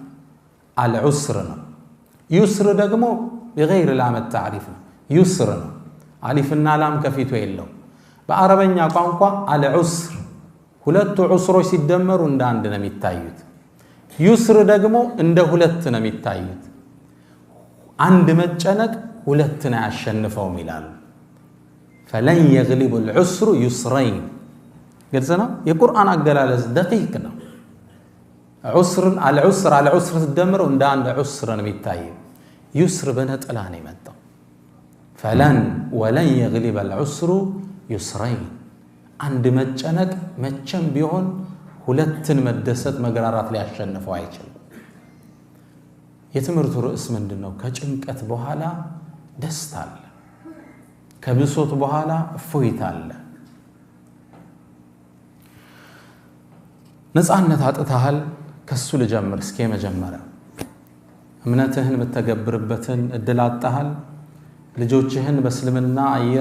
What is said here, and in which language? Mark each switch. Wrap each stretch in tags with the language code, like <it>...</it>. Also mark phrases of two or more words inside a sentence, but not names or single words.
<am>አልዑስር ነው። ዩስር ደግሞ በغير ላመት ታዕሪፍ ነው፣ ዩስር ነው። አሊፍና ላም ከፊቱ የለው። በአረበኛ ቋንቋ አልዑስር ሁለቱ ዑስሮች ሲደመሩ እንደ አንድ ነው የሚታዩት። ዩስር ደግሞ እንደ ሁለት ነው የሚታዩት። አንድ መጨነቅ ሁለትን አያሸንፈውም ይላሉ።</am> <ar>فلن يغلب العسر يسرين</ar> <am>ግልጽ ነው። የቁርአን አገላለጽ ደቂቅ ነው። ዑስርን አልዑስር ሲደመሩ እንደ አንድ ዑስር ነው የሚታየው። ዩስር በነጠላ ነው የመጣው።</am> <ar>ولن يغلب العسر يسرين</ar> <am>አንድ መጨነቅ መቼም ቢሆን ሁለትን መደሰት መግራራት ሊያሸንፈው አይችልም የትምርቱ ርዕስ ምንድነው ከጭንቀት በኋላ ደስታ አለ ከብሶት በኋላ እፎይታ አለ ነፃነት አጥተሃል ከሱ ልጀምር እስኪ መጀመሪያ እምነትህን በተገብርበትን እድል አጣሃል ልጆችህን በእስልምና አየር</am>